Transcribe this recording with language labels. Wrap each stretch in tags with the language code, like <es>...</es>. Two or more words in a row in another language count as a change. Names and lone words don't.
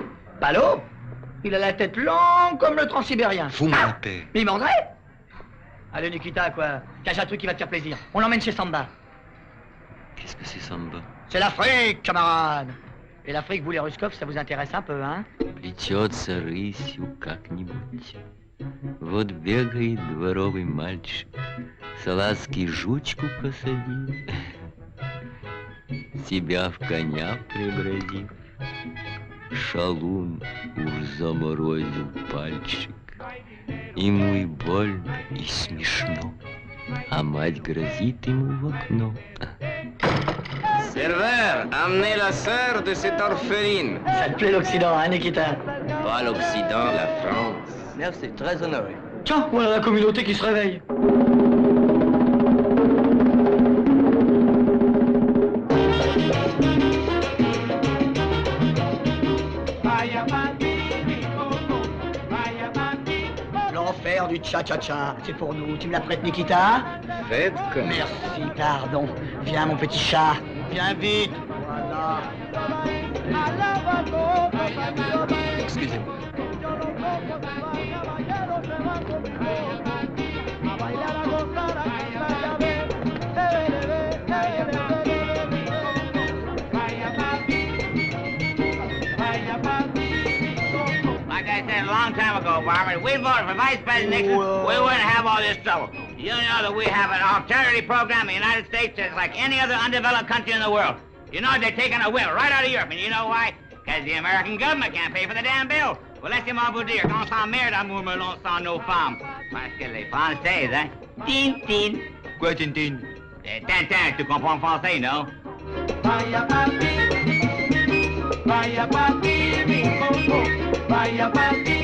<fr>Pas l'eau? Il a la tête longue comme le transsibérien. Fous-moi la paix. Mais il m'endrait. Allez, Nikita, quoi. Tiens, j'ai un truc qui va te faire plaisir. On l'emmène chez Samba. Qu'est-ce que c'est, Samba? C'est l'Afrique, camarade. Et l'Afrique, vous les Ruskov, ça vous intéresse un peu, hein?</fr> <ru>Плетется рысью как-нибудь. Вот бегает дворовый мальчик, салазки жучку посадил, себя в коня преобразив, шалун уж заморозил пальчик. Ему и больно, и смешно, а мать грозит ему в окно.</ru> <fr>Serveur, amenez la sœur de cette orpheline. Ça te plaît l'Occident, hein, Nikita? Pas l'Occident, la France. Merci, très honoré. Tiens, voilà la communauté qui se réveille. L'enfer du cha-cha-cha, c'est pour nous. Tu me la prêtes, Nikita? Faites comme... Merci, pardon. Viens, mon petit chat. Viens vite. Voilà. Excusez-moi.</fr> <en>Like I said a long time ago, Barbara, if we voted for Vice President Nixon, we wouldn't have all this trouble. You know that we have an alternative program in the United States that's like any other undeveloped country in the world. You know they're taking a whim right out of Europe, and you know why? Because the American government can't pay for the damn bill. Well,</en> <fr>laissez-moi vous dire, qu'on s'emmerde à Mourmelon sans nos femmes. Parce que les Françaises, hein? Tintin. Quoi, Tintin? Tintin, tu comprends le français, non?</fr> <es>Vaya papi, mi coco, vaya papi.</es>